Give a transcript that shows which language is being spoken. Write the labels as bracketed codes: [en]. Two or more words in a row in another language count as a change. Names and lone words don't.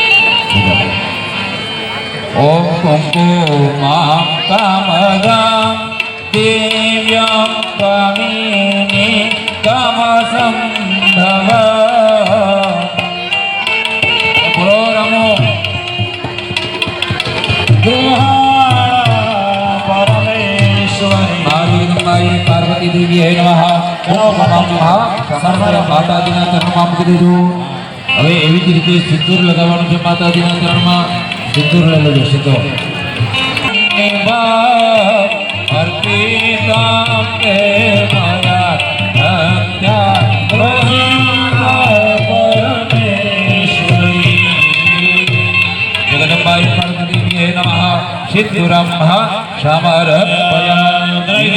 [sa] ઓમ કંકુમાં કામદાં દિવ્યં કામિની કામસંભવ બોલો રમો पार्वती देवी है नमः [gu] माताजीना चरणમાં મૂકી દેજો હવે એવી જ રીતે સિંદૂર લગાવવાનું છે માતાજીના ચરણમાં સિંદૂર લઈ લેજો સીધો [sa] અર્પિતા તે માયા પરમેશ્વરી જગદંબાય પાર્વતી દેવી હે નમઃ સિંદૂરમ સમર્પયામિ